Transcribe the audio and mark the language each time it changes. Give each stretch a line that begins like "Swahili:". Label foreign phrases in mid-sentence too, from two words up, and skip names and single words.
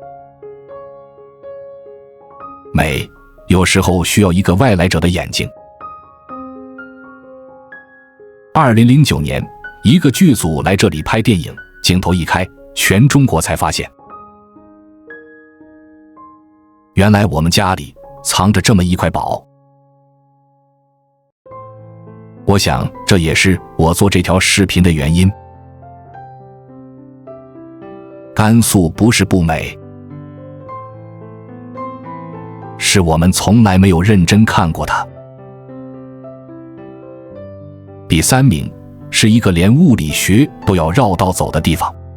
Chinese: 美有時候需要一個外來者的眼睛。2009年，一個劇組來這裡拍電影，鏡頭一開，全中國才發現，原來我們家裡藏着這麼一塊寶。我想這也是我做這條視頻的原因。甘肅不是不美，是我們從來沒有認真看過它。第3名是一个連物理學都要繞道走的地方。